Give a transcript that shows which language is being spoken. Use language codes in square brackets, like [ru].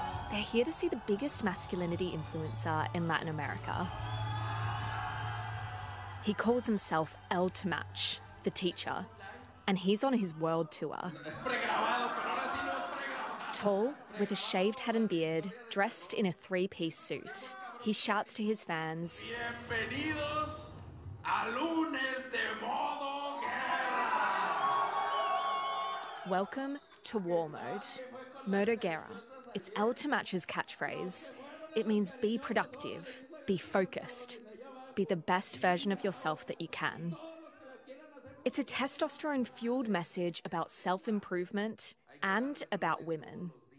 [en] They're here to see the biggest masculinity influencer in Latin America. He calls himself El Tamach, the teacher, and he's on his world tour. Tall, with a shaved head and beard, dressed in a three-piece suit. He shouts to his fans, [es] Bienvenidos a lunes de modo guerra. [en] Welcome to war mode. [es] Modo guerra. [en] It's El Tamach's catchphrase. It means be productive, be focused, be the best version of yourself that you can. It's a testosterone-fueled message about self-improvement and about women.